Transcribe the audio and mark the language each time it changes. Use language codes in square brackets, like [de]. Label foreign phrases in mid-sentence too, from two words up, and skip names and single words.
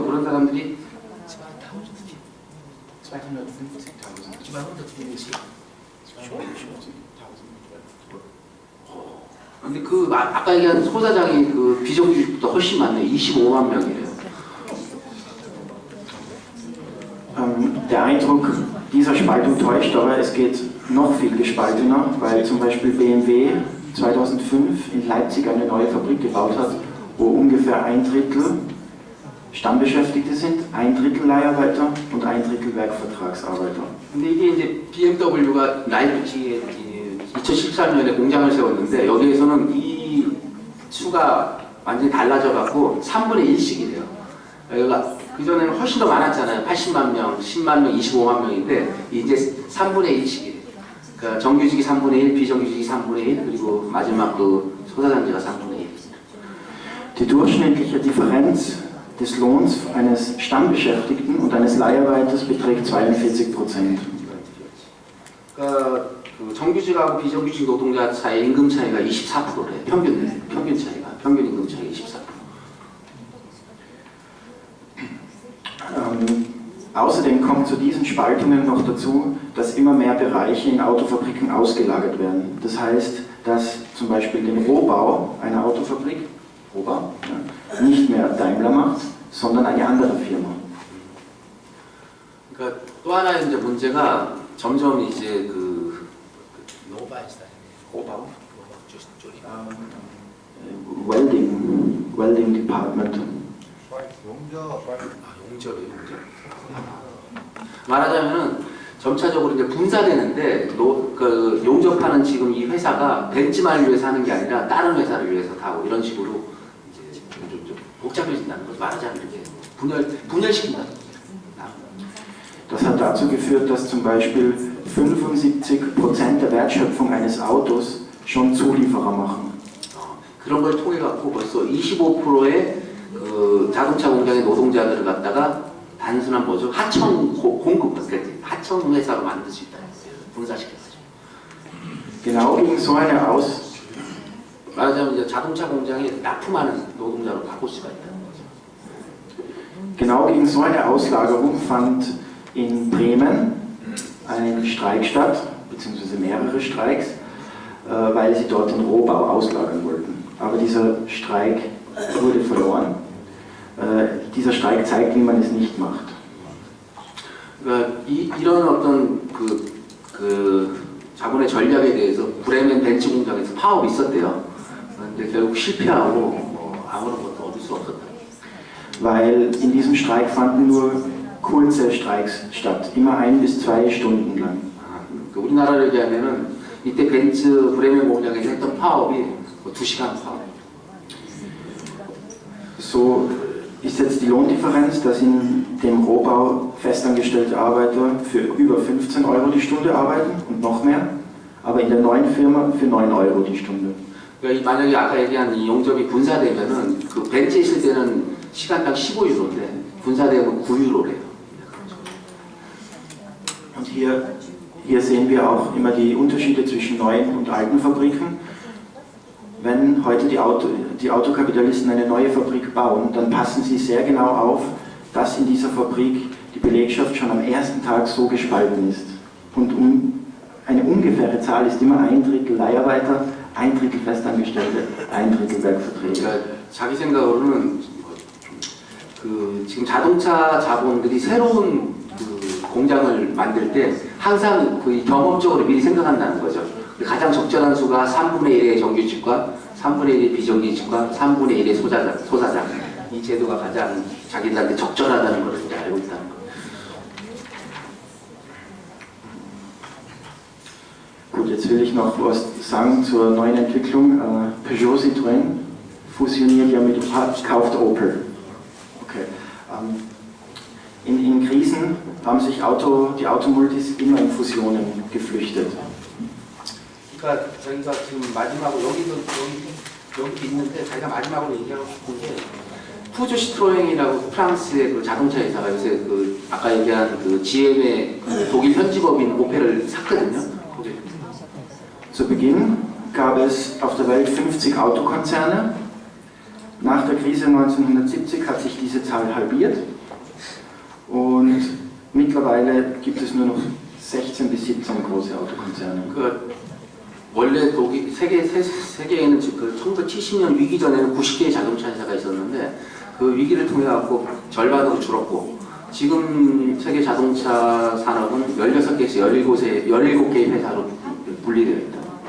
[ko] 그런 사람들이 250.000. 근데 그 아까 얘기한 소사장이 그 비정규직보다 훨씬 많네요. 25만 명이에요. [de] Der Eindruck dieser Spaltung täuscht, aber es geht noch viel gespaltener, weil zum Beispiel BMW 2005 in Leipzig eine neue Fabrik gebaut hat, wo ungefähr ein Drittel Stammbeschäftigte sind, ein Drittel Leiharbeiter und ein Drittel Werkvertragsarbeiter. [ko] 근데 이게 이제 BMW가 라이프치히에 2014년에 공장을 세웠는데 여기에서는 이 수가 완전히 달라져 갖고 3분의 1씩이래요. 여기가 그전에는 훨씬 더 많았잖아요. 80만 명, 10만 명, 25만 명인데 이제 3분의 1씩이래요. 그러니까 정규직이 3분의 1, 비정규직이 3분의 1, 그리고 마지막 그 소사장제가 3분의 1. [de] Die durchschnittliche Differenz des Lohns eines Stammbeschäftigten und eines Leiharbeiters beträgt 42%. [ko] 그러니까 그 정규직하고 비정규직 노동자 사이 임금 차이가 24%래. 평균 차이가. 평균 임금 차이가 24%. [de] Außerdem kommt zu diesen Spaltungen noch dazu, dass immer mehr Bereiche in Autofabriken ausgelagert werden. Das heißt, dass zum Beispiel den Rohbau einer Autofabrik, Rohbau, ja, nicht mehr Daimler macht, sondern eine andere Firma. [ko] 그러니까 또 하나의 이제 문제가 점점 이제 그 노바이스다. 고바우? 조리. [en] Welding Department. [ko] 용접이에요, 용접. 말하자면은 점차적으로 이제 분사되는데 그 용접하는 지금 이 회사가 벤츠만을 위해서 하는 게 아니라 다른 회사를 위해서 하고 이런 식으로 이제 좀 복잡해진다는 거죠. 말하자면 이렇게 분열시킨다. [de] Das hat dazu geführt, dass zum Beispiel 75% der Wertschöpfung eines Autos schon Zulieferer machen. [ko] 그런 걸 통해 갖고 벌써 25%의 그 자동차 공장의 노동자들을 갖다가 단순한 뭐죠? 하청 공급, 그러니까 하청 회사로 만들 수 있다. 분사시켰어요. [de] Genau gegen so eine [ko] 말하자면 이제 자동차 공장에 납품하는 노동자로 바꿀 수가 있다는 거죠. [de] Genau gegen so eine Auslagerung fand in Bremen ein Streik statt, beziehungsweise mehrere Streiks, weil sie dort den Rohbau auslagern wollten. Aber dieser Streik wurde verloren. Dieser Streik zeigt, wie man es nicht macht. [ko] 그러니까 이런 어떤 자본의 전략에 대해서 브레멘 벤츠 공장에서 파업이 있었대요. 그런데 결국 실패하고 뭐 아무런 것도 얻을 수 없었다. [de] Weil in diesem Streik fanden nur kurze Streiks statt, immer 1 bis 2 Stunden lang. [ko] 우리나라를 얘기하면은 이때 벤츠 브레멘 공장에서 했던 파업이 2시간 파업. [de] So ist jetzt die Lohndifferenz, dass in dem Rohbau festangestellte Arbeiter für über 15 Euro die Stunde arbeiten und noch mehr, aber in der neuen Firma für 9 Euro die Stunde. [ko] 그러니까 만약에 아까 얘기한 이 용접이 분사되면은 그 벤츠에 있을 때는 시간당 15유로인데 분사되면 9유로래요. [de] Und hier sehen wir auch immer die Unterschiede zwischen neuen und alten Fabriken. Wenn heute die Autokapitalisten eine neue Fabrik bauen, dann passen sie sehr genau auf, dass in dieser Fabrik die Belegschaft schon am ersten Tag so gespalten ist. Und eine ungefähre Zahl ist immer 1/3 Leiharbeiter, 1/3 Festangestellte, 1/3 Werkverträge. [ko] 그러니까 자기 생각으로는 지금 자동차 자본들이 새로운 공장을 만들 때 항상 경험적으로 미리 생각한다는 거죠. 가장 적절한 수가 3분의 1의 정규직과 3분의 1의 비정규직과 3분의 1의 소사장. 이 제도가 가장 자기들한테 적절하다는 것을 이제 알고 있다는 거예요. [de] Gut, jetzt will ich noch was sagen zur neuen Entwicklung. Peugeot Citroën fusioniert ja kauft Opel. Okay. In Krisen haben sich die Automultis immer in Fusionen geflüchtet. [ko] 그러니까 저희가 지금 마지막으로 여기 있는데 자기가 마지막으로 얘기하고 싶은 게 푸조 시트로엥이라고 프랑스의 그 자동차 회사가 요새 아까 얘기한 GM의 독일 현지법인 오펠을 샀거든요. [de] Zu Beginn gab es auf der Welt 50 Autokonzerne. Nach der Krise 1970 hat sich diese Zahl halbiert und mittlerweile gibt es nur noch 16 bis 17 große Autokonzerne. [ko] 원래 세계에는 1970년 위기 전에는 90개의 자동차 회사가 있었는데 그 위기를 통해 갖고 절반으로 줄었고 지금 세계 자동차 산업은 16개에서 17개의 회사로 분리되어 있다.